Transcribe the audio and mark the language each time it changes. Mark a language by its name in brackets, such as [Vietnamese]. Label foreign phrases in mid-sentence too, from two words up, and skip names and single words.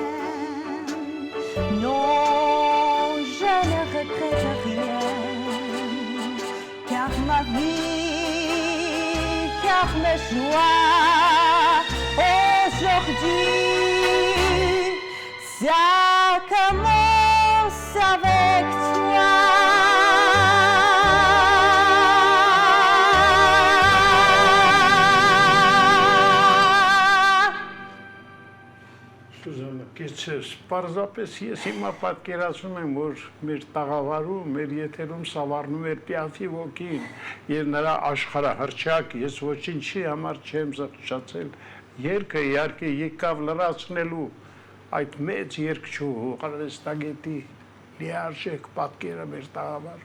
[French] Non, je ne regrette rien, car ma vie, car mes joies aujourd'hui, ça commence avec toi. [Armenian] Սուզանը, կեցես, պարզապես ես հիմա պատկերացնում եմ, որ մեր տաղավարում, մեր եթերում սավառնում էր Պիաֆի ոգին և նրա աշխարհահռչակ, ես ոչինչի համար չեմ զղջացել, երգը իհարկե եկավ լրացնելու այդ մեծ երգչուհու արվեստագետի լիարժեք պատկերը մեր տաղավարում։